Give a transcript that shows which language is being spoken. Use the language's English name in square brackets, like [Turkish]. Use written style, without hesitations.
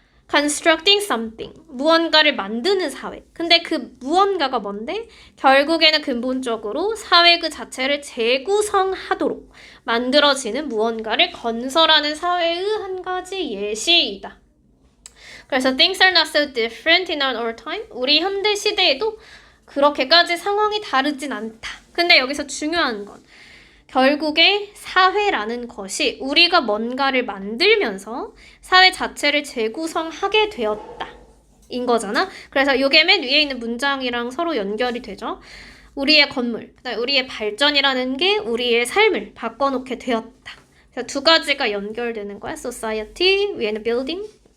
[English] constructing something, [Korean] 무언가를 만드는 사회. 근데 그 무언가가 뭔데? 결국에는 근본적으로 사회 그 자체를 재구성하도록 만들어지는 무언가를 건설하는 사회의 한 가지 예시이다. 그래서 [English] things are not so different in our time. [Korean] 우리 현대 시대에도 그렇게까지 상황이 다르진 않다. 근데 여기서 중요한 건 결국에 사회라는 것이 우리가 뭔가를 만들면서 사회 자체를 재구성하게 되었다. 인 거잖아. 그래서 이게 맨 위에 있는 문장이랑 서로 연결이 되죠. 우리의 건물, 우리의 발전이라는 게 우리의 삶을 바꿔놓게 되었다. 그래서 두 가지가 연결되는 거야. [English] society, [Korean] 위에는 [English] building.